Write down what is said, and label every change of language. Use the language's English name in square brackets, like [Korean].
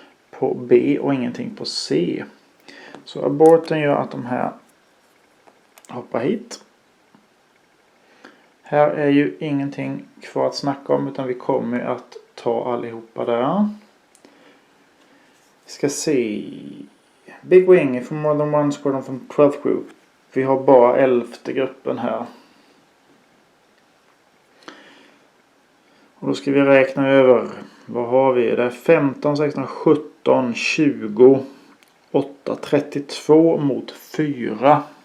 [Swedish] på B och ingenting på C. Så aborten gör att de här hoppar hit. Här är ju ingenting kvar att snacka om utan vi kommer att ta allihopa där. Vi ska se. [English] Big Wing from more than one squadron from 12th group. [Swedish] Vi har bara 11:e gruppen här. Och då ska vi räkna över. Vad har vi? Det är 15, 16, 17, 20, 8, 32 mot 4.